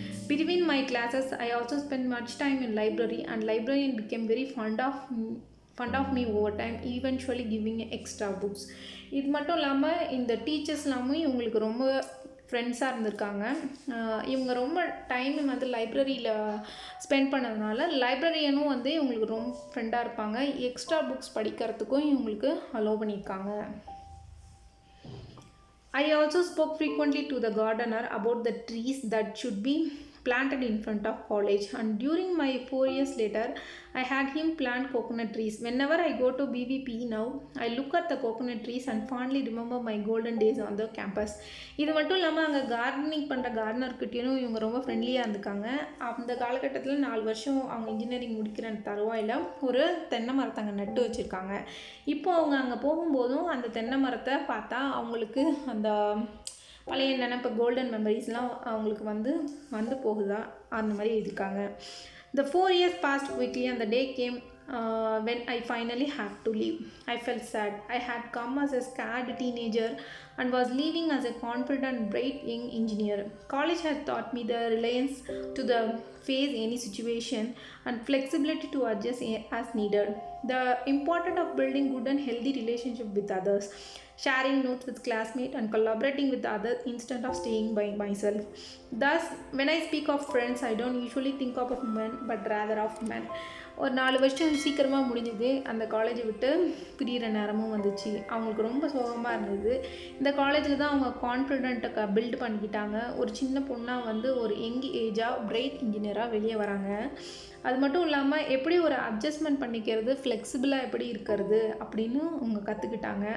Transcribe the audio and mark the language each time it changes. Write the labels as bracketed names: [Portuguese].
[English] Between my classes, I also spent much time in library and librarian became very fond of me over time, eventually giving extra books. [Tamil] இது மட்டும் இல்லாமல் இந்த டீச்சர்ஸ்லாமும் இவங்களுக்கு ரொம்ப ஃப்ரெண்ட்ஸாக இருந்திருக்காங்க. இவங்க ரொம்ப டைம் வந்து லைப்ரரியில் ஸ்பெண்ட் பண்ணதுனால லைப்ரரியனும் வந்து இவங்களுக்கு ரொம்ப ஃப்ரெண்டாக இருப்பாங்க. எக்ஸ்ட்ரா புக்ஸ் படிக்கிறதுக்கும் இவங்களுக்கு அலோவ் பண்ணியிருக்காங்க. [English] I also spoke frequently to the gardener about the trees that should be planted in front of college, and during my 4 years later I had him plant coconut trees. Whenever I go to BVP now, I look at the coconut trees and fondly remember my golden days on the campus. [Tamil] இது மட்டும் இல்லாமல் அங்கே gardening பண்ணுற கார்டனர்கிட்டையும் இவங்க ரொம்ப ஃப்ரெண்ட்லியாக இருந்துக்காங்க. அந்த காலகட்டத்தில் 4 வருஷம் அவங்க இன்ஜினியரிங் முடிக்கிற தருவாயில் ஒரு தென்னை மரத்தை அங்கே நட்டு வச்சுருக்காங்க. இப்போ அவங்க அங்கே போகும்போதும் அந்த தென்னை மரத்தை பார்த்தா அவங்களுக்கு அந்த பழைய நினைப்பு, கோல்டன் மெமரிஸ்லாம் அவங்களுக்கு வந்து போகுதா அந்த மாதிரி இருக்காங்க. [English] The 4 years passed quickly and the day came when I finally had to leave. I felt sad. I had come as a scared teenager and was leaving as a confident, bright young engineer. College had taught me the reliance to the face any situation and flexibility to adjust as needed. The importance of building good and healthy relationship with others, sharing notes with classmates and collaborating with others instead of staying by myself. Thus, when I speak of friends, I don't usually think of men but rather of men. [Tamil] ஒரு 4 வருஷம் சீக்கிரமாக முடிஞ்சுது. அந்த காலேஜை விட்டு பிரிகிற நேரமும் வந்துச்சு. அவங்களுக்கு ரொம்ப சோகமாக இருந்தது. இந்த காலேஜில் தான் அவங்க கான்ஃபிடென்ட்டை பில்ட் பண்ணிக்கிட்டாங்க. ஒரு சின்ன பொண்ணாக வந்து ஒரு யங் ஏஜாக பிரைட் இன்ஜினியராக வெளியே வராங்க. அது மட்டும் இல்லாமல் எப்படி ஒரு அட்ஜஸ்ட்மெண்ட் பண்ணிக்கிறது, ஃப்ளெக்சிபிளாக எப்படி இருக்கிறது அப்படின்னு அவங்க கற்றுக்கிட்டாங்க.